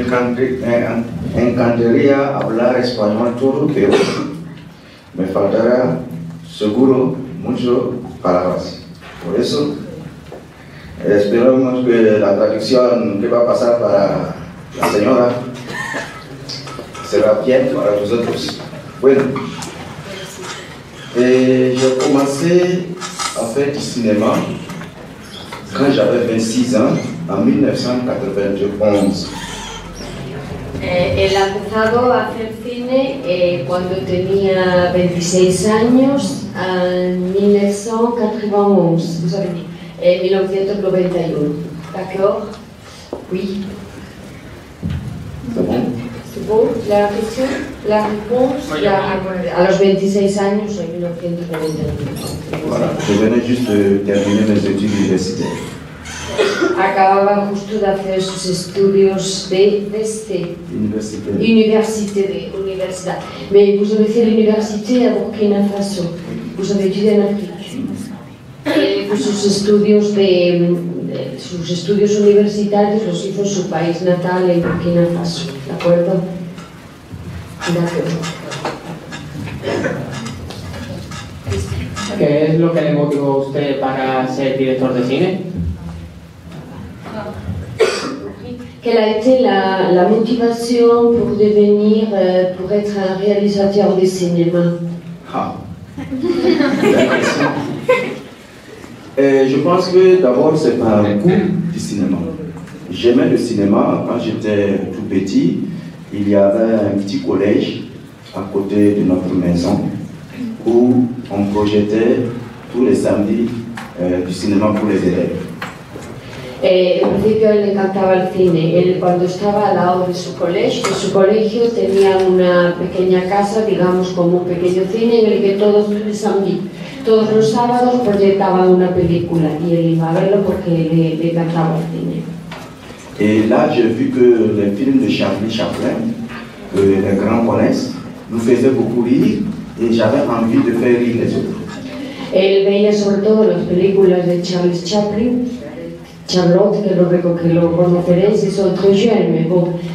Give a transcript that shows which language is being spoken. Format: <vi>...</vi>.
<es>Me encantaría hablar español todo, pero me faltará seguro mucho palabras. Por eso, esperamos que la traducción que va a pasar para la señora será bien para nosotros.</es> <fr>Bueno, j'ai commencé à faire du cinéma quand j'avais 26 ans, en 1991.</fr> <es>Él ha empezado a hacer cine cuando tenía 26 años, en 1991.</es> <fr>Vous avez dit 1991. D'accord? Oui. C'est bon? C'est bon la question? La réponse</fr> <es>a los 26 años, en 1991.</es> <fr>Voilà, je venais juste de terminer mes études universitaires.</fr> <es>Acababa justo de hacer sus estudios de universidad.</es> <fr>Mais vous avez fait l'université à Burkina Faso. Vous avez étudié en Afrique.</fr> <es>Sus estudios universitarios los hizo en su país natal, en Burkina Faso. ¿De acuerdo? De acuerdo. ¿Qué es lo que le motivó a usted para ser director de cine?</es> <fr>Quelle a été la motivation pour devenir, pour être un réalisateur de cinéma? Ah. Je pense que d'abord c'est par goût du cinéma. J'aimais le cinéma quand j'étais tout petit. Il y avait un petit collège à côté de notre maison où on projetait tous les samedis du cinéma pour les élèves.</fr> <es>En principio le encantaba el cine. Él, cuando estaba al lado de su colegio tenía una pequeña casa, digamos como un pequeño cine en el que todos los sábados proyectaban una película y él iba a verlo porque le encantaba el cine.</es> <fr>Et là j'ai vu que les films de Charlie Chaplin, que les grands connaissent, nous faisaient beaucoup rire et j'avais envie de faire rire les autres.</fr> <es>Él veía sobre todo las películas de Charles Chaplin, Charlotte, que lo conoceréis, es otro</es> <fr>jeune, bon.</fr>